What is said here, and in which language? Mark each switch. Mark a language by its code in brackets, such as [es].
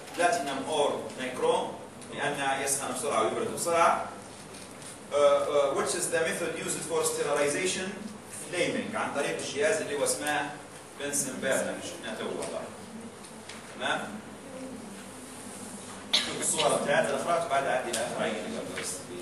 [ar] Platinum or nichrome, لأنه يسخن بسرعة ويبرد بسرعة. [en] Which is the method used for sterilization? [ar] Flaming, عن طريق الجهاز اللي هو اسمه بنسن بيرنر. شفنا تو والله. تمام؟ شوف الصورة بتاعت الأفراد وبعدها عدي الأفراد اللي قبل بس.